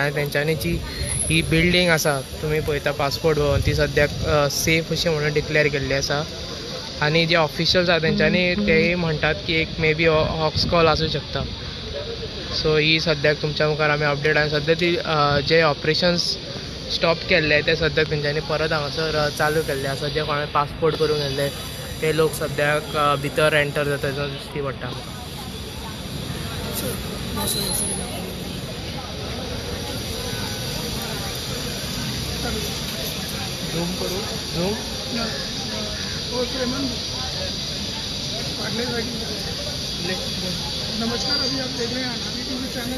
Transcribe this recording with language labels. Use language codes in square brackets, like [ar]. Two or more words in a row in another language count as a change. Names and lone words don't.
[kok] आनी तेंच्यांनी जी ही बिल्डींग आसा तुमी पळयता पासपोर्ट भवन ती सद्याक सेफ अशी म्हणून डिक्लेअर केल्ली आसा आनी जे ऑफिशियल्स आसा तेंच्यांनी तेय म्हणटात की एक [en] may be hoax call [kok] आसूं शकता सो ही सद्याक तुमच्या मुखार आमी अपडेट आनी सद्या ती जे [en] operations stop [kok] केल्ले ते सद्याक तेंच्यांनी परत हांगासर चालू केल्ले आसा जे कोणें पासपोर्ट करून गेल्ले ते लोक सद्याक भितर एंटर जाता दिश्टी पडटा झूम करू झूम [hi] नमस्कार, अभी आप देख रहे हैं आजादी टीवी चैनल।